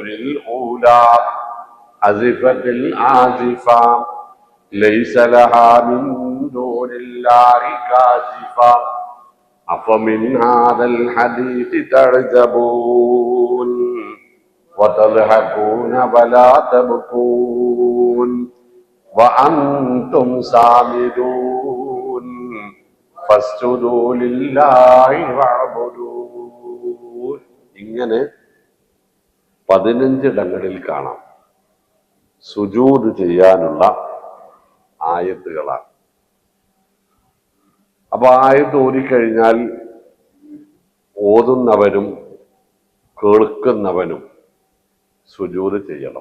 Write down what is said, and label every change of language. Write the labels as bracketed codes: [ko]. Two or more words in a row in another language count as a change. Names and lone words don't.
[ar] الأولى أزفت الآزفة ليس لها من دون الله كاشفة أفمن هذا الحديث تعجبون وتضحكون ولا تبكون وأنتم سامدون فاسجدوا لله واعبدون. [ml] ഇങ്ങനെ 15 ഇടങ്ങളിൽ കാണാം സുജൂദ് ചെയ്യാനുള്ള ആയത്തുകളാണ്. അപ്പൊ ആയത്ത് ഓതിക്കഴിഞ്ഞാൽ ഓതുന്നവനും കേൾക്കുന്നവനും സുജൂദ് ചെയ്യണം.